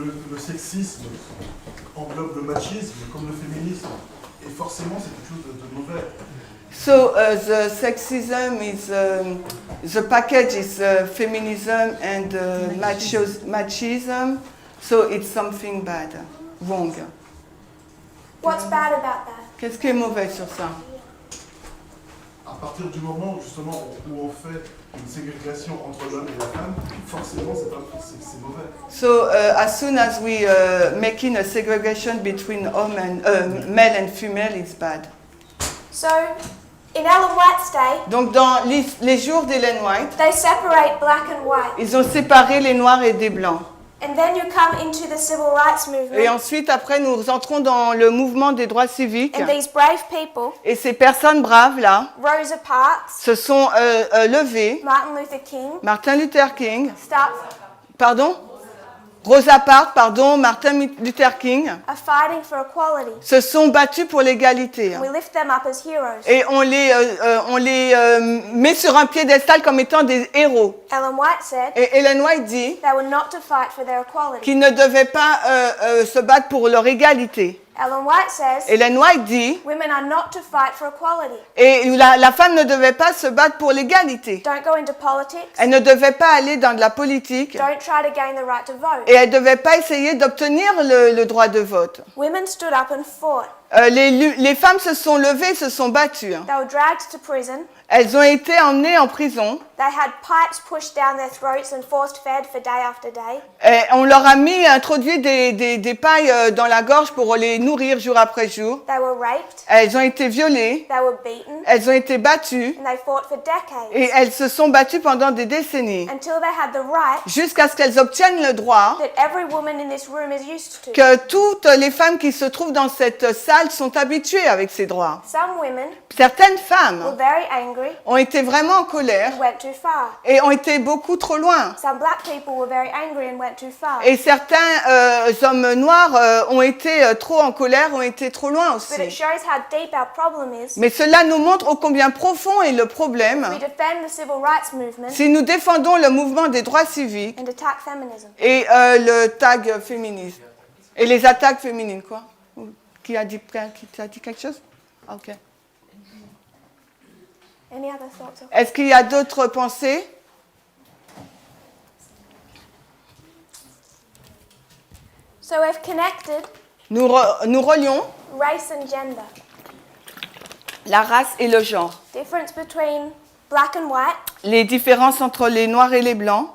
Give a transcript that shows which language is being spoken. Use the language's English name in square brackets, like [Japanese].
[French] Le sexisme englobe le machisme comme le féminisme. Et forcément, c'est quelque chose de mauvais. [English] so the sexism is the package is feminism and machism, so it's something bad, wrong. What's bad about that? [French] Qu'est-ce qui est mauvais sur ça? À partir du moment justement où on fait une ségrégation entre l'homme et la femme, forcément c'est mauvais. [English] So as soon as we making a segregation between male and female, it's bad. So, in Ellen White's day, [French] Donc dans les jours d'Ellen White, [English] they separate black and white. [French] ils ont séparé les noirs et des blancs. [English] And then you come into the civil rights [French] Et [English] movement, [French] ensuite, après, nous entrons dans le mouvement des droits civiques. [English] and these brave people, [French] Et ces personnes braves là [English] Rosa Parks, [French] se sont levées. [English] Martin Luther King, [French] Martin Luther King, pardon, Rosa Parks, Martin Luther King, [English] are fighting for equality. [French] se sont battus pour l'égalité. [English] And we lift them up as heroes. [French] Et on les met sur un piédestal comme étant des héros. [English] Ellen White said [French] Et Ellen White dit [English] they were not to fight for their equality. [French] qu'ils ne devaient pas se battre pour leur égalité. [English] Ellen White says [French] Ellen White dit, [English] women are not to fight for equality. [French] et la femme ne devait pas se battre pour l'égalité. [English] Don't go into politics. [French] Elle ne devait pas aller dans de la politique. [English] Don't try to gain the right to vote. [French] Et elle ne devait pas essayer d'obtenir le droit de vote. [English] Women stood up and fought. [French] Les femmes se sont levées, se sont battues. [English] They were dragged to prison. [French] Elles ont été emmenées en prison. [English] They had pipes pushed down their throats and forced fed for day after day. [French] Et on leur a introduit des pailles dans la gorge pour les nourrir jour après jour. [English] They were raped. [French] Elles ont été violées. [English] They were beaten. [French] Elles ont été battues. [English] And they fought for decades. [French] Et elles se sont battues pendant des décennies. [English] Until they had the right [French] Jusqu'à ce qu'elles obtiennent le droit [English] that every woman in this room is used to. [French] que toutes les femmes qui se trouvent dans cette salle sont habituées avec ces droits. [English] Some women [French] Certaines [English] were [French] femmes [English] very angry [French] ont été vraiment en colère [English] and went too far. [French] et ont été beaucoup trop loin. [English] Some black people were very angry and went too far. [French] Et certains hommes noirs ont été trop en colère, ont été trop loin [English] But it [French] aussi. [English] shows how deep our problem is. [French] Mais cela nous montre ô combien profond est le problème [English] We defend the civil rights movement [French] si nous défendons le mouvement des droits civiques [English] and attack feminism. [French] et le tag féminisme. Et les attaques féminines, quoi. Qui a dit quelque chose? Ok. [English] Any other thoughts? [French] Est-ce qu'il y a d'autres pensées? [English] So we've connected [French] Nous relions [English] race and gender. [French] la race et le genre. [English] Difference between black and white. [French] Les différences entre les noirs et les blancs.